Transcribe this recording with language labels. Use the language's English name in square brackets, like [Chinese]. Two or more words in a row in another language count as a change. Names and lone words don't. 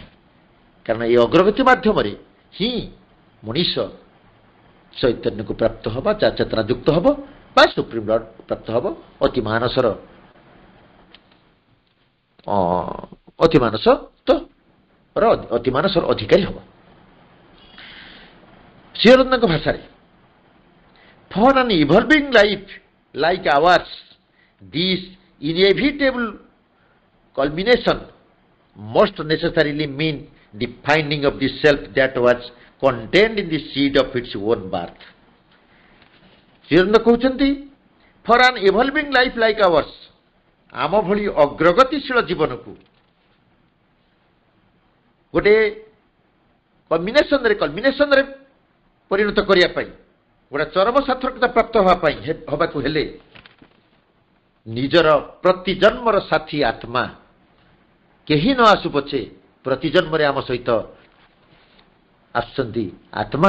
[Odia] କାରଣ ଏହି ଅଗ୍ରଗତି ମାଧ୍ୟମରେ ହିଁ ମଣିଷ ଚୈତନ୍ୟକୁ ପ୍ରାପ୍ତ ହେବ, ଚେତନା ଯୁକ୍ତ ହେବ ବା [English] supreme lord [Odia] ପ୍ରାପ୍ତ ହେବ, ଅତିମାନସର ଅଧିକାରୀ ହେବ। ଶ୍ରୀଅରବିନ୍ଦଙ୍କ ଭାଷାରେ, [English] For an evolving life like ours, this inevitable culmination must necessarily mean the finding of the self that was contained in the seed of its own birth. [Odia] ଶ୍ରୀଅରବିନ୍ଦ କହୁଛନ୍ତି, [English] For an evolving life like ours, [Odia] ଆମ ଭଳି ଅଗ୍ରଗତିଶୀଳ ଜୀବନକୁ ଗୋଟେ କଲମିନେସନରେ ପରିଣତ କରିବା ପାଇଁ, ଗୋଟେ ଚରମ ସାର୍ଥକତା ପ୍ରାପ୍ତ ହେବାକୁ ହେଲେ ନିଜର ପ୍ରତି ଜନ୍ମର ସାଥୀ ଆତ୍ମା କେହି ନ ଆସୁ ପଛେ, ପ୍ରତି ଜନ୍ମରେ ଆମ ସହିତ ଆସୁଛନ୍ତି ଆତ୍ମା।